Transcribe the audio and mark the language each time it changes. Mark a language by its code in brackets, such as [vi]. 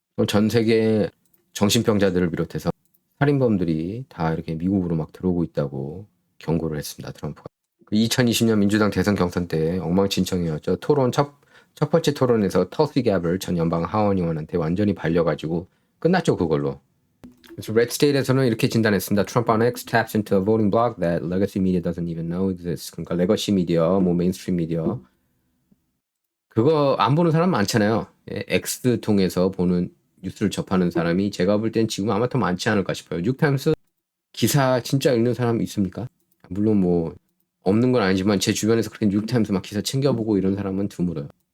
[ko] 전 세계 정신병자들을 비롯해서 살인범들이 다 이렇게 미국으로 막 들어오고 있다고 경고를 했습니다. 트럼프가. 2020년 민주당 대선 경선 때 엉망진창이었죠. 첫 번째 토론에서 터시 갭을 전 연방 하원 의원한테 완전히 발려가지고 끝났죠. 그걸로. 그래서 레드 스테이트에서는 이렇게 진단했습니다. [en] Trump on X taps into a voting bloc that legacy media doesn't even know exists. [ko] 그러니까 레거시 미디어, 뭐 메인스트림 미디어 그거 안 보는 사람 많잖아요. 예, X 통해서 보는 뉴스를 접하는 사람이 제가 볼 땐 지금 아마 더 많지 않을까 싶어요. 뉴욕타임스 기사 진짜 읽는 사람 있습니까? 물론 뭐 없는 건 아니지만 제 주변에서 그렇게 뉴욕타임스 막 기사 챙겨보고 이런 사람은 드물어요.